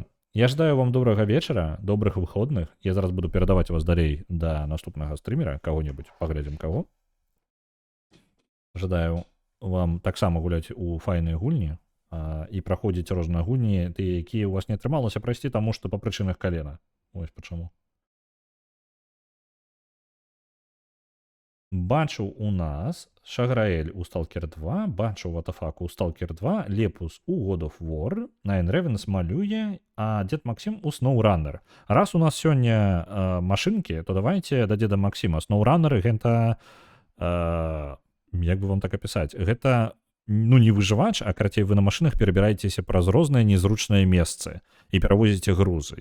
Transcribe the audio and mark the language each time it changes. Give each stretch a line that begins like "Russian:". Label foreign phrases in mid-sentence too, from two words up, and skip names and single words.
Belarusian: Я жадаю вам добрага вечара, добрых выходных. Я зараз буду перадаваць вас далей да наступнага стрымера, каго-небудзь, паглядзім каго. Жадаю вам таксама гуляць у файныя гульні і праходзіць розныя гульні, тыя, якія ў вас не атрымалася прайсці, таму што па прычынах калена. Вось пачаму. Бачу у нас Шаграэль у Stalker 2, бачу Ватафаку у Stalker 2, Лепус у God of War, Nine Ravens малюе, а Дед Максим у SnowRunner. Раз у нас сёння машынкі, то давайте да Деда Максима. SnowRunner гэта, як бы вам так апісаць, гэта не выжывач, а карацей вы на машынах перабіраецеся праз розныя незручныя месцы і перавозіце грузы.